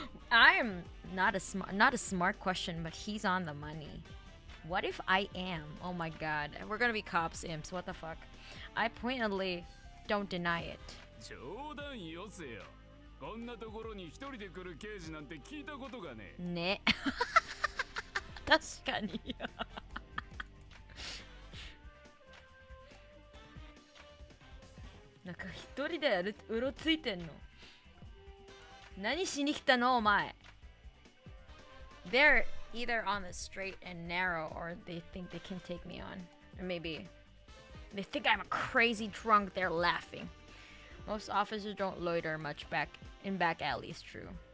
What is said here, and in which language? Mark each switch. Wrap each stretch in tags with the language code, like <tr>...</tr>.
<en>I'm not a smart question, but he's on the money. What if I am? Oh my god. We're gonna be cops, imps. What the fuck? I pointedly don't deny it.</en> <ja>冗談よせよ。こんなところに一人で来る刑事なんて聞いたことがねえ。ね。確かに。なんか一人でうろついてんの。何しに来たのお前。</ja> <en>They're either on the straight and narrow or they think they can take me on. Or maybe they think I'm a crazy drunk, they're laughing. Most officers don't loiter much in back alleys, true.</en>